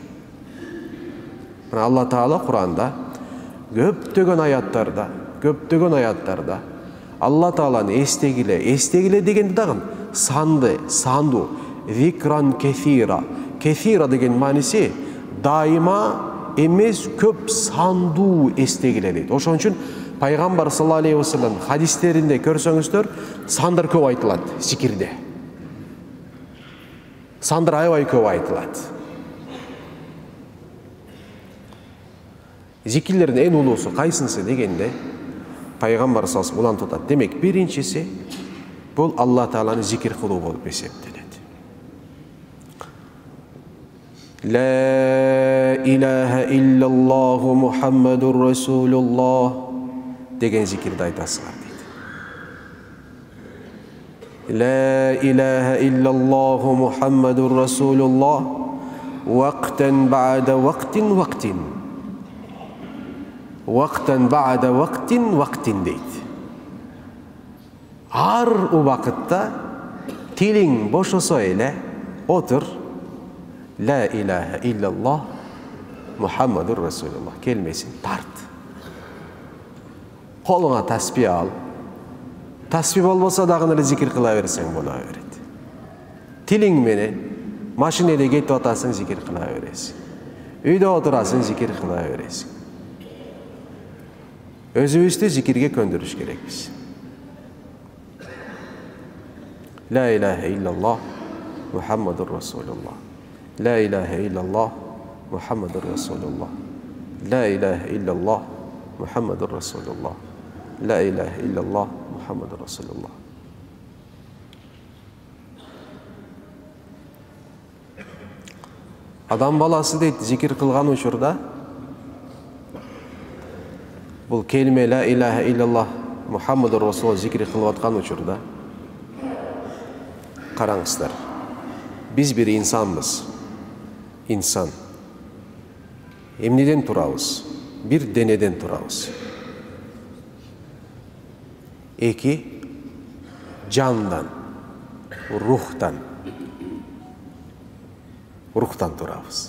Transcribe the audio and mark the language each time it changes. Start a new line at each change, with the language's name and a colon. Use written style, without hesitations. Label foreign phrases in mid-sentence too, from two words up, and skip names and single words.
Kyrgyz: Алла Таала Куранда көптөгөн аяттарда Алла Тааланы эстегиле дегенди дагы санду,
Arabic: ذكرا كثيرا.
Kyrgyz: Кефира деген мааниси дайыма эмес көп сандуу эстегиле дейт. Ошон үчүн Пайгамбар
Arabic: صلى الله عليه وسلم
Kyrgyz: хадистеринде көрсөңүздөр, сандар көп айтылат зикирде. Сандар аябай көп айтылат. Зикирлердин эң улуусу кайсынысы дегенде, Пайгамбар
Arabic: صلى الله عليه وسلم
Kyrgyz: улантат. Демек, биринчиси бул Алла Тааланы зикир кылуу болуп эсептелет.
Arabic: لا إله إلا الله محمد رسول الله
Kyrgyz: деген зикирди айтасыңар дейт.
Arabic: لا إله إلا الله محمد رسول الله وقتا بعد وقت. وقتا بعد وقت
Kyrgyz: дейт. Ар убакытта тилиң бошосо эле отур.
Arabic: لا إله إلا الله محمد رسول الله
Kyrgyz: келмесин тарт. Колуңа таспih ал. Таспih болбосо дагы эле зикир кыла берсең боло берет. Тилиң менен машинеде кетип атасың, зикир кыла бересиң. Үйдө отурасың, зикир кыла бересиң. Өзүбүздү зикирге көндүрүш керекпиз.
Arabic: لا إله إلا الله محمد رسول الله. لا إله إلا الله محمد رسول الله. لا إله إلا الله محمد رسول الله. لا إله إلا الله محمد رسول الله.
Kyrgyz: Адам баласы дейт, зикир кылган учурда бул келме
Arabic: لا إله إلا الله محمد رسول الله
Kyrgyz: зикир кылып аткан учурда караңыздар. Биз бир инсанбыз. Инсан. Эмнеден турабыз? Бир денеден турабыз. Эки жандан, рухтан турабыз.